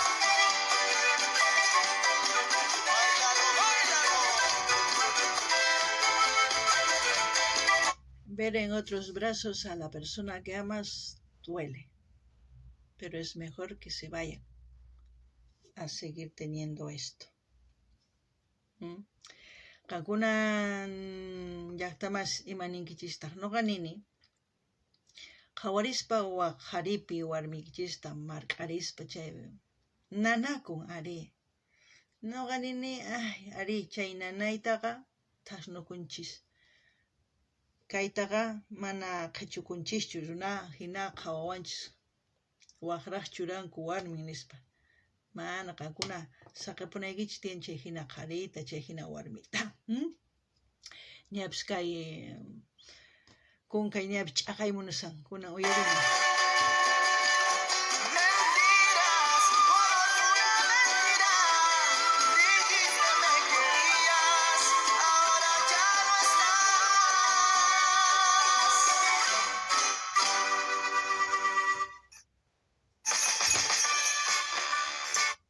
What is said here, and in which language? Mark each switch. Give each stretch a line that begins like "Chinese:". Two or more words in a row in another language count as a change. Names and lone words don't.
Spanish: Báilalo, báilalo. Ver en otros brazos a la persona que amas duele, pero es mejor que se vayan a seguir teniendo esto.
Quechua: Kankuna llaqtamas imaninkichistaq nuqanini qawarispa waq qharipi warmikichista mark'arispa chay nanakun ari. Nuqanini ari chay nanaytaqa thasnukunchis. Kaytaqa mana qhichukunchischu runa hinaqa wawanchis waqraq churanku warmin nispa. Mana qankuna saqapunaykichis tiyan chay hina qarita, chay hina warmita. Ñapis kay kunkay ñapis ch'aqay munasan kunan uyarini.
Spanish: Mentiras, todo fue una mentira. Dijiste me querías, ahora ya no estás.